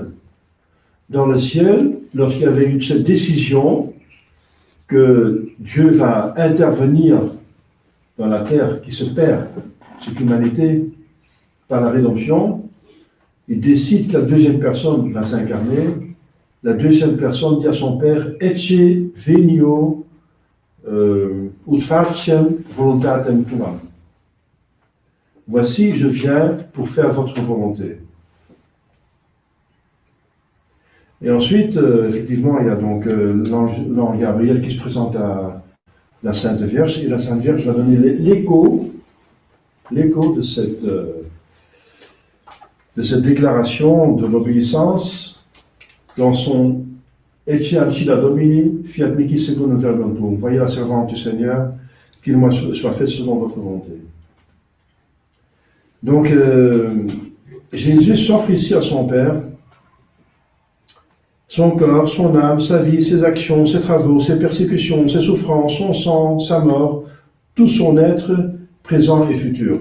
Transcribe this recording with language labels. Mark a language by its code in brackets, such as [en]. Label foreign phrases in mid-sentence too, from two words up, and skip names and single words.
[fr] Dans le ciel, lorsqu'il y avait eu cette décision que Dieu va intervenir dans la terre qui se perd, cette humanité, par la rédemption, il décide que la deuxième personne va s'incarner. La deuxième personne dit à son Père, [la] Ecce venio ut faciem voluntatem tuam. [fr] Voici, je viens pour faire votre volonté. Et ensuite, effectivement, il y a donc l'ange Gabriel qui se présente à la Sainte Vierge, et la Sainte Vierge va donner l'écho de cette déclaration de l'obéissance dans son [la] Ecce ancilla Domini, fiat mihi secundum verbum tuum. [fr] Voyez la servante du Seigneur, qu'il moi soit fait selon votre volonté. Donc, Jésus s'offre ici à son Père, son corps, son âme, sa vie, ses actions, ses travaux, ses persécutions, ses souffrances, son sang, sa mort, tout son être présent et futur.